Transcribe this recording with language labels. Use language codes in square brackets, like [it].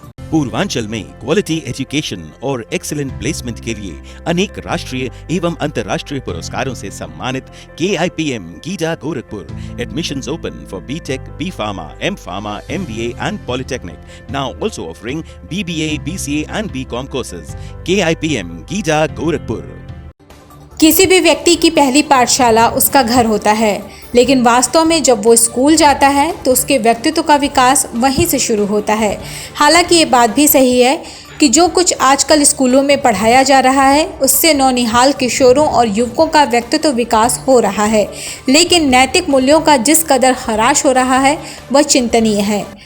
[hi] पूर्वांचल में quality education और excellent placement के लिए अनेक राष्ट्रीय एवं अंतर्राष्ट्रीय पुरस्कारों से सम्मानित KIPM GIDA Gorakhpur. [en] Admissions open for BTech, B Pharma, M Pharma, MBA and Polytechnic. Now also offering BBA, BCA and BCom courses. [hi] KIPM GIDA Gorakhpur. किसी भी व्यक्ति की पहली पाठशाला उसका घर होता है, लेकिन वास्तव में जब वो स्कूल जाता है तो उसके व्यक्तित्व का विकास वहीं से शुरू होता है। हालांकि ये बात भी सही है कि जो कुछ आजकल स्कूलों में पढ़ाया जा रहा है उससे नौनिहाल किशोरों और युवकों का व्यक्तित्व विकास हो रहा है, लेकिन नैतिक मूल्यों का जिस कदर ह्रास हो रहा है वह चिंतनीय है।